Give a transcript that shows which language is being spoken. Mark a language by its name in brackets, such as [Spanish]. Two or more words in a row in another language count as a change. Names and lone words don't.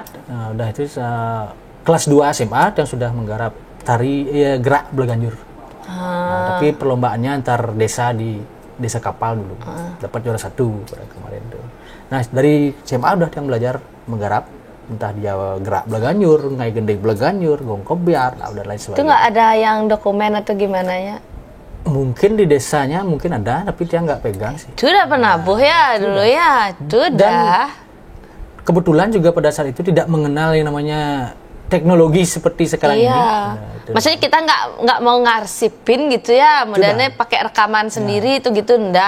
[Indonesian] Udah itu kelas 2 SMA yang sudah menggarap tari gerak Bleganjur. Nah, tapi perlombaannya antar desa di desa kapal dulu. Dapat juara 1 pada kemarin tuh. Nah, dari SMA udah yang belajar menggarap, entah dia gerak Bleganjur, ngai gendeng Bleganjur, gongkobiar, lah udah lain sebagainya. Itu nggak ada yang dokumen atau gimana ya? Mungkin di desanya mungkin ada, tapi dia nggak pegang sih. Itu udah penabuh ya dulu ya, itu dah. Kebetulan juga pada saat itu tidak mengenal yang namanya teknologi seperti sekarang ini. Maksudnya kita nggak mau ngarsipin gitu ya, modelnya pakai rekaman sendiri itu gitu, enggak.